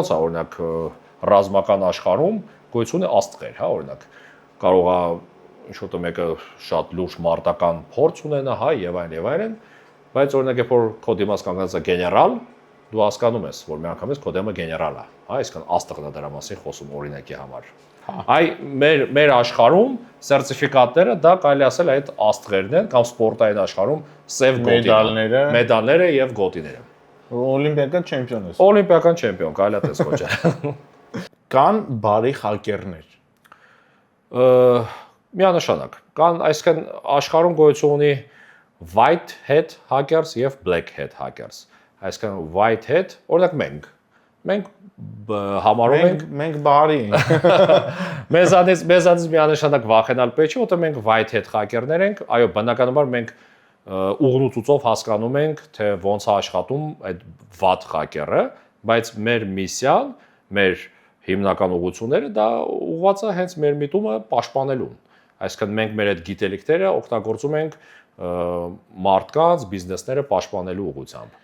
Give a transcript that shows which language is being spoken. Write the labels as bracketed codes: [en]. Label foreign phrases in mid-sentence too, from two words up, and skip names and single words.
[hy] ոնց է օրինակ ռազմական աշխարհում գոյություն է աստղեր, հա, օրինակ կարող է ինչ-որ մեկը շատ լուրջ մարտական փորձ ունենա, հա, եւ այլն, բայց օրինակ երբ որ քո դիմաց կանգնած է գեներալ, դու հասկանում ես, որ միանգամից քո դեմը գեներալ է, հա, այսինքն աստղն է դրա մասին խոսում օրինակի համար։ Այ մեր աշխարհում սերտիֆիկատները դա կարելի ասել այդ աստղերն են կամ սպորտային աշխարհում սև մեդալները եւ գոտիները։ Օլիմպիական չեմպիոն ես։ Օլիմպիական չեմպիոն, կարելի է տես կոչել։ Կան բարի հակերներ։ Միանշանակ։ Կան, այսինքն աշխարհում գոյություն ունի [en] white hat hackers [hy] եւ [en] black hat hackers։ [hy] Այսինքն [en] white hat, [hy] օրինակ մենք համարում ենք բարի ենք։ Մեզանից միանշանակ վախենալ պետք չէ, որտեղ մենք [en] white hat hacker- [hy] ներ ենք, այո, բնականաբար մենք ուղղությունով հասկանում ենք, թե ոնց է աշխատում այդ վատ hacker-ը, բայց մեր միսիան, մեր հիմնական ուղղությունները դա ուղղված է հենց մեր միտումը պաշտպանելուն։ Այսինքն մենք մեր այդ գիտելիքները օգտագործում ենք մարդկանց, բիզնեսները պաշտպանելու ուղղությամբ։